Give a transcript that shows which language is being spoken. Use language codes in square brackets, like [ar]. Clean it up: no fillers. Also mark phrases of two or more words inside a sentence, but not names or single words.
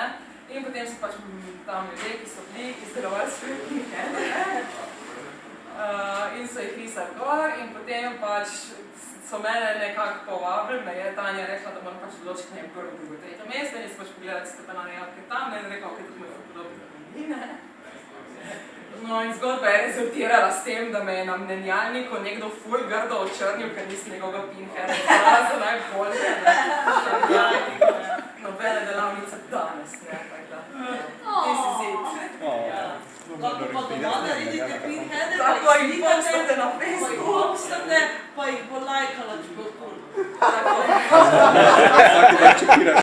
[sl] In potem so pač tam ljudje, ki so bili, izdelovali svoje Pinheade, in so jih risali gor in potem pač so mene nekako povabili, me je Tanja rekla, da moram pač odločiti na prvo, drugo, tretje mesto in sem pač pogledala tiste banane jabolke tam, ne, in rekla, ok, tudi moj podobni, ne? No in zgodba je rezultirala s tem, da me je na mnenjalniku nekdo ful grdo očrnil, ker nisem njegovega Pinheada izbrala za najboljše, ne? Nobene delavnice danes, ne, tako da. [en] This is it. [sl] Lahko pa doma naredite Pinheade, Tako jih postate na pa jih Facebooku. postate, pa jih bo lajkala, če bo kul. Tako. Vsaki dan čekiraš.